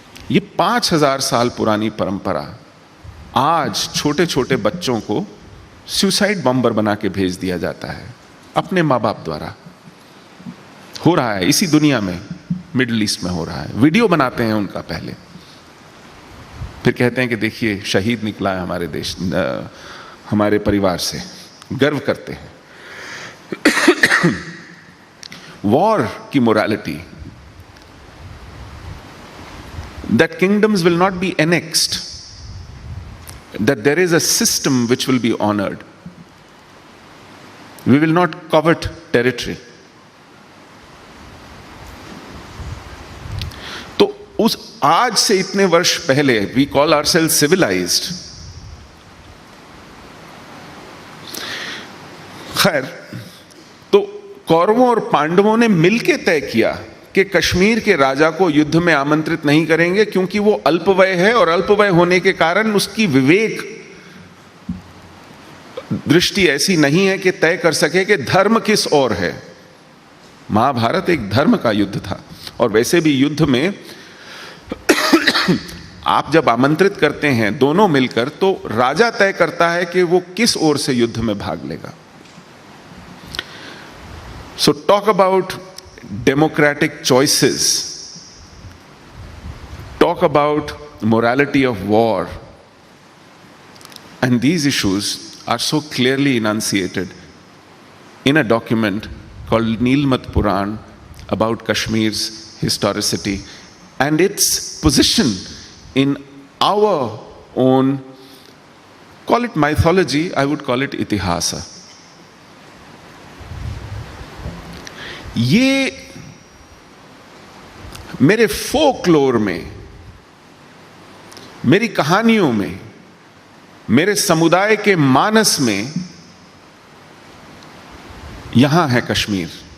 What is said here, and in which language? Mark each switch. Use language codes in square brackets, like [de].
[hi] ये 5000 साल पुरानी परंपरा आज छोटे छोटे बच्चों को सुसाइड बॉम्बर बना के भेज दिया जाता है अपने माँ बाप द्वारा। हो रहा है इसी दुनिया में, मिडिल ईस्ट में हो रहा है। वीडियो बनाते हैं उनका पहले, फिर कहते हैं कि देखिए शहीद निकला है हमारे देश, हमारे परिवार से, गर्व करते हैं। वॉर की morality, [en] that kingdoms will not be annexed, that there is a system which will be honored. We will not covet territory. [hi] तो उस आज से इतने वर्ष पहले [en] we call ourselves civilized. [hi] खैर, तो कौरवों और पांडवों ने मिलकर तय किया कि कश्मीर के राजा को युद्ध में आमंत्रित नहीं करेंगे, क्योंकि वो अल्पवय है और अल्पवय होने के कारण उसकी विवेक दृष्टि ऐसी नहीं है कि तय कर सके कि धर्म किस ओर है। महाभारत एक धर्म का युद्ध था, और वैसे भी युद्ध में आप जब आमंत्रित करते हैं दोनों मिलकर, तो राजा तय करता है कि वो किस ओर से युद्ध में भाग लेगा। [en] So talk about democratic choices, talk about morality of war, and these issues are so clearly enunciated in a document called Nilmat Puran about Kashmir's historicity and its position in our own, call it mythology, I would call it itihasa. [hi] ये मेरे folklore में, मेरी कहानियों में, मेरे समुदाय के मानस में यहां है कश्मीर।